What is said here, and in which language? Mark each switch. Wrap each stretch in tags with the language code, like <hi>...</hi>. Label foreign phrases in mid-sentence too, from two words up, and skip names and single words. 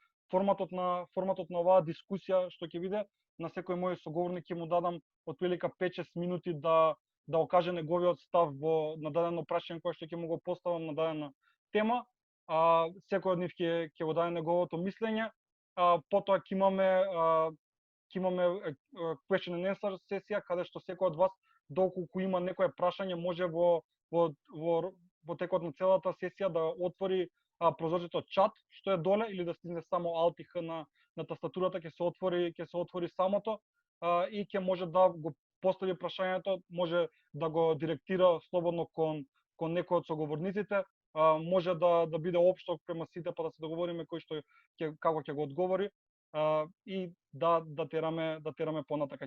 <mk>форматот на оваа дискусија што ќе биде на секој мој соговорник ќе му дадам отприлика 5-6 минути да окаже неговиот став во на дадено прашање кое што ќе му го поставам на дадена тема. Секој од нив ќе го даде неговото мислење. Потоа ќе имаме</mk> <en>question and answer</en> <mk>сесија каде што секој од вас доколку има некое прашање може во текот на целата сесија да отвори прозорцето чат што е доле или да стисне само Alt и H на тастатурата, ќе се отвори самото и ќе може да го постави прашањето, може да го директира слободно кон некој од соговорниците, може да биде општо према сите па да се договориме кој што како ќе го одговори и да тераме понатака.</mk>